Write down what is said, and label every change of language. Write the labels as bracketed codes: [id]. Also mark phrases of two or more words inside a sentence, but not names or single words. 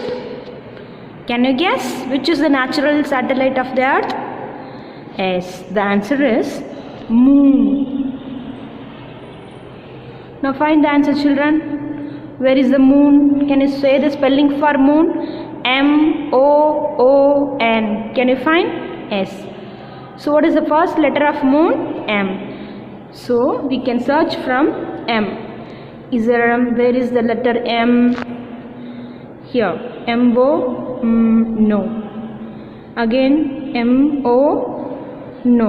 [en] Can you guess which is the natural satellite of the earth? Yes, the answer is moon. Now find the answer children. Where is the moon? Can you say the spelling for moon? M-O-O-N. Can you find? Yes. So what is the first letter of moon? M. So we can search from M. Is there where is the letter M? Here. M-O? No. Again M-O? No.